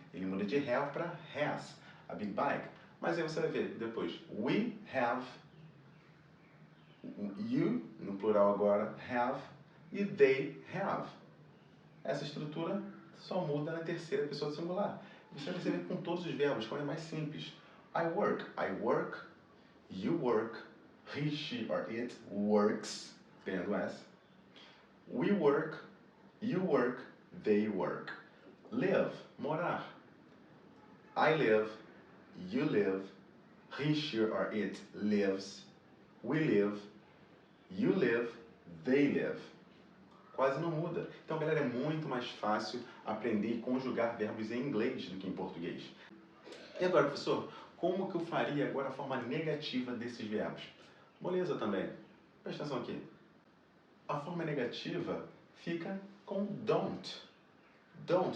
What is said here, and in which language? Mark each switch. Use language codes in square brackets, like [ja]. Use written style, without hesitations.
[pt] Ele muda de have para has, [en] a big bike. [pt] Mas aí você vai ver depois, [en] we have, you, [pt] no plural agora, have, e [en] they have. [pt] Essa estrutura só muda na terceira pessoa do singular. Você vai perceber com todos os verbos, como é mais simples. [en] I work, you work, he, she or it works, [pt] ganhando S. [en] We work, you work, they work. Live, morar. I live, you live, he, she or it lives, we live, you live, they live. [pt] Quase não muda. Então, galera, é muito mais fácil aprender e conjugar verbos em inglês do que em português. E agora, professor, como que eu faria agora a forma negativa desses verbos? Moleza também. Presta atenção aqui. A forma negativa fica com don't. Don't.